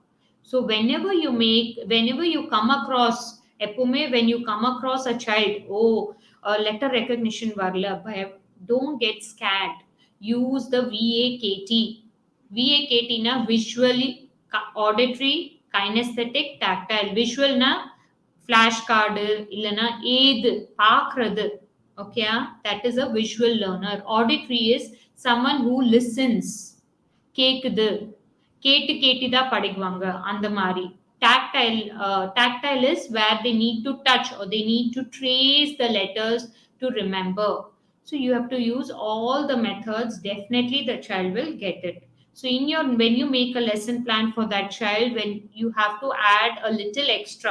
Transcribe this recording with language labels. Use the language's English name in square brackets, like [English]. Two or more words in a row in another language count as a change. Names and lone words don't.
[English] So whenever you come across, when you come across a child, letter recognition varla, don't get scared. Use the VAKT. VAKT na visually, auditory, kinesthetic, tactile. [Tamil] Visual na flashcard, illana aid, paakrathu. [English] Okay, that is a visual learner. Auditory is someone who listens. [Tamil] கேக்குது, கேட்டுதான் படிக்குவாங்க அந்த மாதிரி. [English] Tactile is where they need to touch, or they need to trace the letters to remember. So you have to use all the methods. Definitely the child will get it. So when you make a lesson plan for that child, when you have to add a little extra.